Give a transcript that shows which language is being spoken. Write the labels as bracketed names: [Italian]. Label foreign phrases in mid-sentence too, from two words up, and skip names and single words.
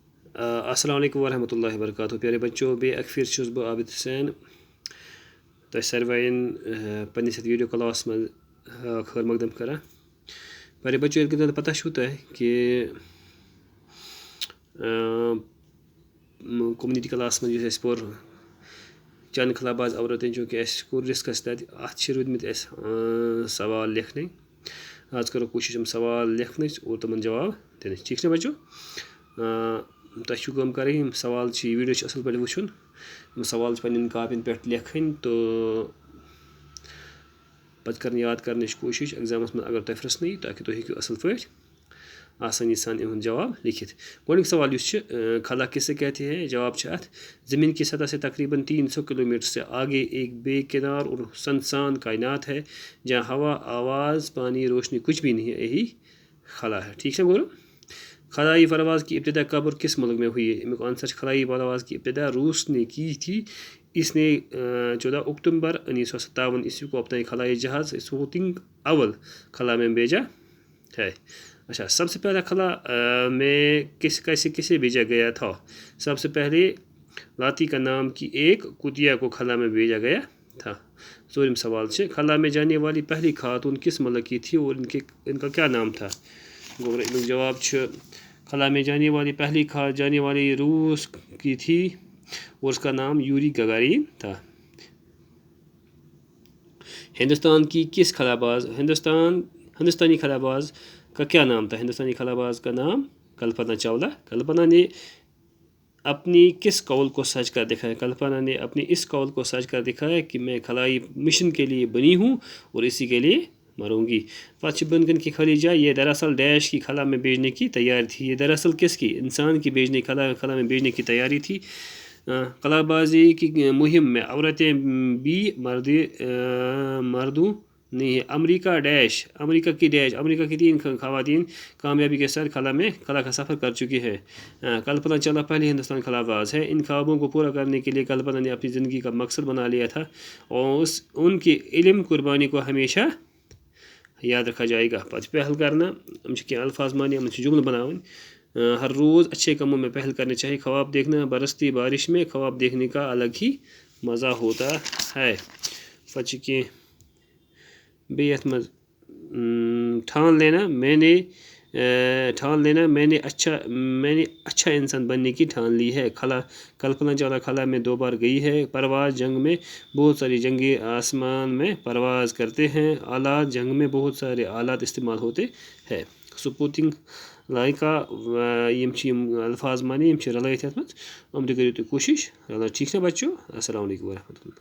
[Arabic] السلام علیکم ورحمۃ اللہ وبرکاتہ [Urdu] پیارے بچوں [Kashmiri] بے اکفر چھُس بہٕ عابد حسین تۄہہِ ساروٕیَن پنٛنِس یَتھ [English] video class [Kashmiri] منٛز خٲر مقدم کران [Urdu] پیارے بچوں [Kashmiri] ییٚلہِ کہ پتہ چھُو تۄہہِ کہِ [English] community class [Kashmiri] منٛز یُس اَسہِ پوٚر چند خلاباز عورتیں چوٗنٛکہِ اَسہِ کوٚر ڈِسکس تَتہِ اَتھ چھِ روٗدمٕتۍ اَسہِ سوال لیکھنٕے آز کرو کوٗشِش یِم سوال لیکھنٕچ اور تِمن جواب دِنٕچ ٹھیٖک چھا بچو تۄہہِ چھُو کٲم کَرٕنۍ یِم سوال چھِ یہِ ویٖڈیو چھِ اَصٕل پٲٹھۍ وٕچھُن یِم سوال چھِ پنٛنٮ۪ن کاپیَن پٮ۪ٹھ لیکھٕنۍ تہٕ پَتہٕ کَرٕنۍ یاد کَرنٕچ کوٗشِش ایٚگزامَس منٛز اگر تۄہہِ پرٛژھنہٕ یی تاکہِ تُہۍ ہیٚکِو اَصٕل پٲٹھۍ آسٲنی سان یِہُنٛد جواب لیکھِتھ گۄڈٕنیُک سوال یُس چھِ [Urdu] خلا کس سے کہتے ہیں [Kashmiri] جواب چھِ اَتھ [Urdu] زمین کی سطح سے تقریباً 300 کلومیٹر سے آگے ایک بے کنار اور سنسان کائنات ہے جہاں ہوا آواز پانی روشنی کچھ بھی نہیں ہے یہی خلا ہے ٹھیک ہے بولو خلائی پرواز کی ابتدا کب اور کس ملک میں ہوئی ہے [Kashmiri] امیُک آنسر چھِ [Urdu] خلائی پرواز کی ابتدا روس نے کی تھی اس نے 14 اکتوبر 1957 عیسوی کو اپنا خلائی جہاز سپوتنک اول خلا میں بھیجا ہے اچھا سب سے پہلا خلا میں کسے بھیجا گیا تھا سب سے پہلے لاتی کا نام کی ایک کتیا کو خلا میں بھیجا گیا تھا [Kashmiri] ژوٗرِم سوال چھِ [Urdu] خلا میں جانے والی پہلی خاتون کس ملک کی تھی اور ان کا کیا نام تھا [Kashmiri] گوٚو امیُک جواب چھُ [Urdu] خلا میں جانے والی روس کی تھی اور اس کا نام یوری گگارین تھا ہندوستان کی کس ہندوستانی خلاباز کا کیا نام تھا ہندوستانی خلاباز کا نام کلپنا چاولہ کلپنا نے اپنی کس قول کو سچ کر دکھایا کلپنا نے اپنی اس قول کو سچ کر دکھایا کہ میں خلائی مشن کے لیے بنی ہوں اور اسی کے لیے مروں گی [Kashmiri] پتہ چھِ بٔنۍ کَنۍ [Urdu] کی خلیجہ یہ دراصل ڈیش کی خلا میں بھیجنے کی تیاری تھی یہ دراصل کس کی انسان کی خلا میں بھیجنے کی تیاری تھی خلا بازی کی مہم میں عورتیں بھی مردوں نہیں ہے امریکہ کی 3 خواتین کامیابی کے ساتھ خلا کا سفر کر چکی ہے کلپنا چاولہ پہلی ہندوستانی خلا باز ہے ان خوابوں کو پورا کرنے کے لیے کلپنا نے اپنی زندگی کا مقصد بنا لیا تھا اور ان کی علم قربانی کو ہمیشہ یاد رکھا جائے گا پتہ پہل کرنا ہم [Kashmiri] چھِ کینٛہہ الفاظ مانے یِمن چھِ جملہٕ بناوٕنۍ [Urdu] ہر روز اچھے کاموں میں پہل کرنی چاہیے خواب دیکھنا برستی بارش میں خواب دیکھنے کا الگ ہی مزہ ہوتا ہے [Kashmiri] پتہ چھِ کینٛہہ بیٚیہِ یَتھ منٛز [Urdu] ٹھان لینا میں نے اچھا انسان بننے کی ٹھان لی ہے کلپنا چاولہ خلا میں 2 بار گئی ہے پرواز جنگ میں بہت ساری جنگی آسمان میں پرواز کرتے ہیں آلات جنگ میں بہت سارے آلات استعمال ہوتے ہیں سپوتنک لائکا [Kashmiri] یِم چھِ یِم الفاظ مانے یِم چھِ رلٲیِتھ یَتھ منٛز یِم تہِ کٔرِو تُہۍ کوٗشِش ٹھیٖک چھا بچو [Arabic] السلام علیکم ورحمۃ اللہ